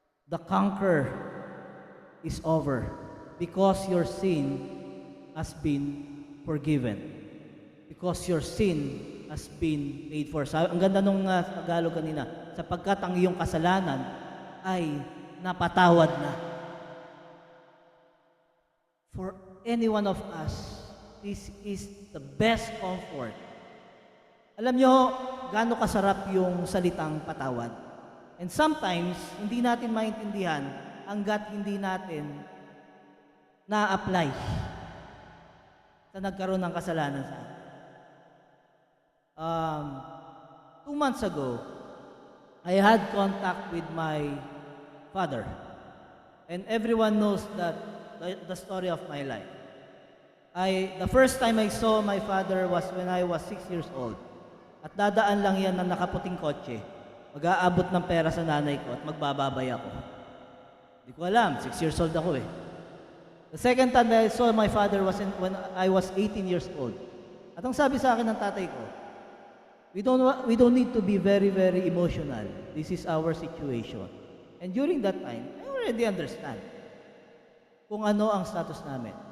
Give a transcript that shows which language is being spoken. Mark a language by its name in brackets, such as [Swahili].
[English] The conquer is over because your sin has been forgiven. Because your sin has been paid for. [Filipino] Ang ganda nung Tagalog kanina, sapagkat ang iyong kasalanan ay napatawad na. [English] For any one of us, this is the best comfort. [Filipino] Alam nyo, gaano kasarap yung salitang patawad. [English] And sometimes, [Filipino] hindi natin maintindihan hanggat hindi natin na-apply sa nagkaroon ng kasalanan sa atin. [English] 2 months ago, I had contact with my father. And everyone knows that the story of my life. The first time I saw my father was when I was 6 years old. [Filipino] At dadaan lang yan ng nakaputing kotse. Mag-aabot ng pera sa nanay ko at magbababay ako. Hindi ko alam, 6 years old ako eh. [English] The second time I saw my father was when I was 18 years old. [Filipino] At ang sabi sa akin ng tatay ko, [English] we don't need to be very, very emotional. This is our situation. And during that time, I already understand [Filipino] kung ano ang status namin.